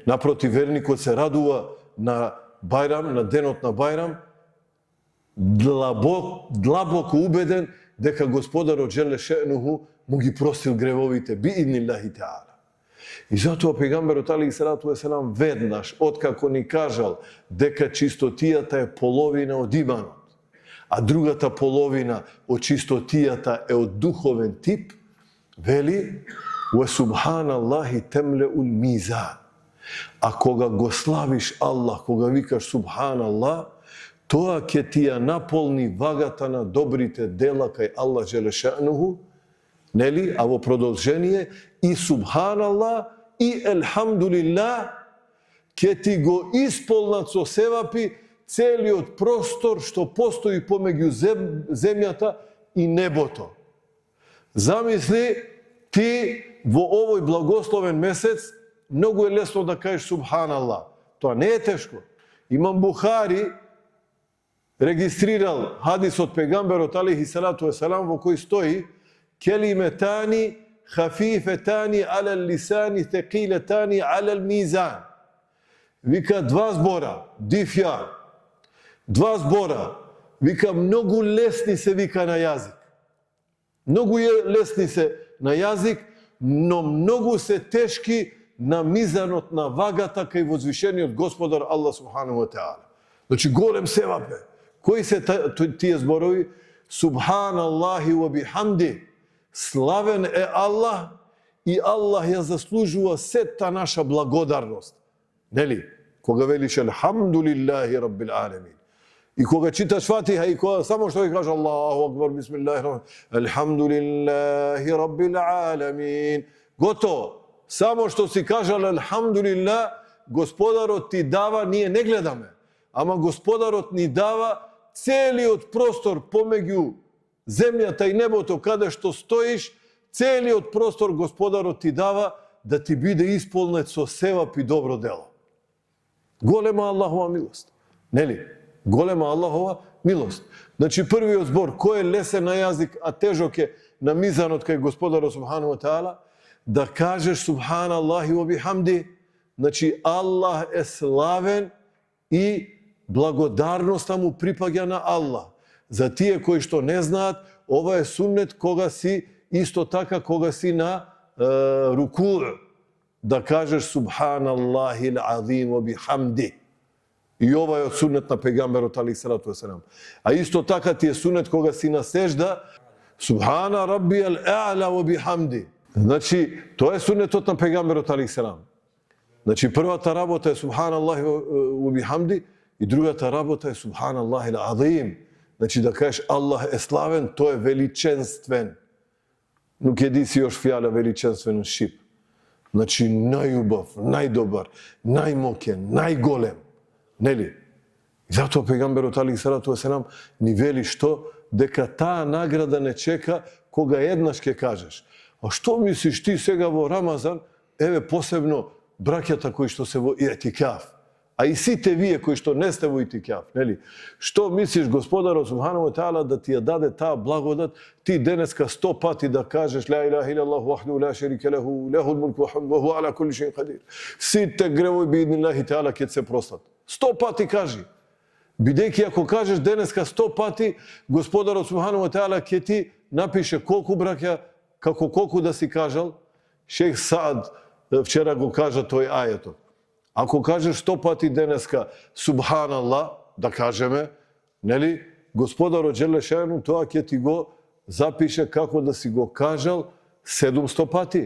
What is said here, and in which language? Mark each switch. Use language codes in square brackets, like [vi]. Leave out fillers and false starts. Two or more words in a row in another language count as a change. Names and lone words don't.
[mk] Напротив, верникот се радува на Бајрам, на денот на Бајрам, длабоко убеден дека Господарот [ar] جل شأنه [mk] му ги простил гревовите, [ar] بإذن الله تعالى. [mk] И затоа пегамберот [ar] عليه الصلاة والسلام [mk] веднаш, откако ни кажал дека чистотијата е половина од иманот, а другата половина од чистотијата е од духовен тип, вели: [ar] "وسبحان الله تملأ الميزان." [mk] А кога го славиш Аллах, кога викаш субханаллах, тоа ќе ти ја наполни вагата на добрите дела кај Аллах [ar] جل شأنه, [mk] нели? А во продолжение и субханаллах и елхамдулилlah ќе ти го исполнат со севапи целиот простор што постои помеѓу земјата и небото. Замисли ти во овој благословен месец многу е лесно да кажеш субханаллах. Тоа не е тешко. Имам Бухари регистрирал хадис од пегамберот [ar] عليه الصلاة والسلام [mk] во кој стои: [ar] "كلمتان خفيفتان على اللسان ثقيلتان على الميزان." [mk] Вика два збора, дифја. Два збора. Вика многу лесни се вика на јазик. Многу лесни се на јазик, но многу се тешки на мизанот, на вагата кај возвишениот Господар Аллах [ar] سبحانه وتعالى. [mk] Значи голем севап е. Кои се тие зборови? [ar] سبحان الله وبحمده. [mk] Славен е Аллах и Аллах ја заслужува сета наша благодарност. Нели? Кога велиш [ar] الحمد لله رب العالمين. [mk] И кога читаш Фатиха и кога само што ќе кажеш [ar] الله أكبر بسم الله الرحمن الحمد لله رب العالمين. [mk] Готово. Само што си кажал елхамдулиллах, Господарот ти дава, ние не гледаме, ама Господарот ни дава целиот простор помеѓу земјата и небото каде што стоиш, целиот простор Господарот ти дава да ти биде исполнет со севап и добро дело. Голема Аллахова милост. Нели? Голема Аллахова милост. Значи првиот збор, кој е лесен на јазик, а тежок е на мизанот кај Господарот [ar] سبحانه وتعالى, [mk] да кажеш [ar] سبحان الله وبحمده, [mk] значи Аллах е славен и благодарноста му припаѓа на Аллах. За тие кои што не знаат, ова е суннет кога си, исто така кога си на руку, да кажеш [ar] سبحان الله العظيم وبحمده. [mk] И ова е од суннет на пегамберот [ar] عليه الصلاة والسلام. [mk] А исто така ти е суннет кога си на сежда, [ar] سبحان ربي الأعلى وبحمده. [mk] Значи, тоа е суннетот на пегамберот [ar] عليه السلام. [mk] Значи, првата работа е [ar] سبحان الله وبحمده [mk] и другата работа е [ar] سبحان الله العظيم. [mk] Значи, да кажеш Аллах е славен, тој е величенствен. Но кеди си још фјала величенствен шип. Значи, најубав, најдобар, најмокен, најголем. Нели? И затоа пегамберот [ar] عليه الصلاة والسلام [mk] ни вели што? Дека таа награда не чека кога еднаш ќе кажеш. А што мислиш ти сега во Рамазан, еве посебно браќата кои што се во иетикаф, А и сите вие кои што не сте во итикаф, нели? Што мислиш Господарот [ar] سبحانه وتعالى [mk] да ти ја даде таа благодат, ти денеска 100 пати да кажеш [ar] لا إله إلا الله وحده لا شريك له له الملك والحمد وهو على كل شيء قدير. [mk] Сите гревови [ar] بإذن الله تعالى [mk] ќе се простат. 100 пати кажи. Бидејќи ако кажеш денеска 100 пати, Господарот [ar] سبحانه وتعالى [mk] ќе ти напише колку браќа, како колку да си кажал. Шејх Саад вчера го кажа тој ајетот. Ако кажеш 100 пати денеска Субханаллах, да кажеме, нели, Господарот Джелешану тоа ќе ти го запише како да си го кажал 700 пати.